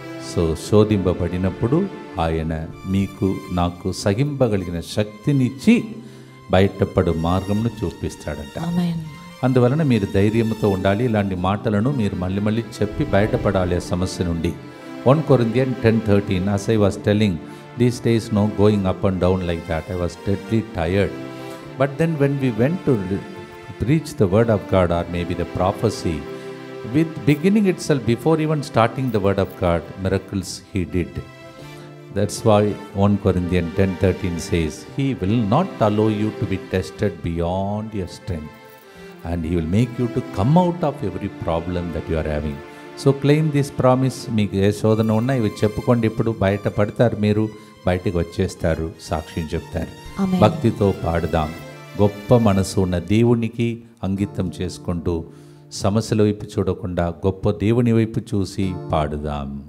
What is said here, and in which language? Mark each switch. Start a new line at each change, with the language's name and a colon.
Telugu: So శోధింపబడినప్పుడు ఆయన మీకు నాకు సహింపగలిగిన శక్తినిచ్చి బయటపడు మార్గమును చూపిస్తాడంట. అందువలన మీరు ధైర్యంతో ఉండాలి. ఇలాంటి మాటలను మీరు మళ్ళీ మళ్ళీ చెప్పి బయటపడాలి ఆ సమస్య నుండి.
English: 1 Corinthians 10:13, as I was telling, these days no going up and down like that. I was deadly tired. But then when we went to preach the word of God, or maybe the prophecy, with beginning itself, before even starting the word of God, miracles he did. That's why 1 Corinthians 10:13 says, he will not allow you to be tested beyond your strength, and he will make you to come out of every problem that you are having. So claim this promise.
Telugu: మీకు ఏ శోధన ఉన్నా ఇవి చెప్పుకోండి. ఇప్పుడు బయట పడతారు, మీరు బయటకు వచ్చేస్తారు, సాక్ష్యం చెప్తారు. భక్తితో పాడుదాం. గొప్ప మనసు ఉన్న దేవునికి అంకితం చేసుకుంటూ సమస్యల వైపు చూడకుండా గొప్ప దేవుని వైపు చూసి పాడుదాం.